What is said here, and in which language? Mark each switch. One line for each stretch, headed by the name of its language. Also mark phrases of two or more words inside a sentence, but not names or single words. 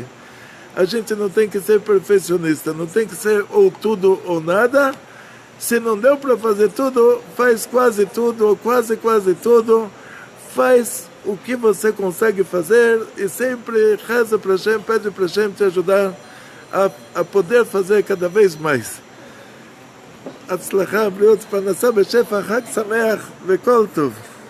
Portuguese: A gente não tem que ser perfeccionista, não tem que ser ou tudo ou nada. Se não deu para fazer tudo, faz quase tudo, ou quase tudo. Faz o que você consegue fazer e sempre reza para Hashem, pede para Hashem te ajudar a poder fazer cada vez mais.
Hebrew: Atzlacha, bריאות, פרנסה בשפע, חג שמח וכל טוב.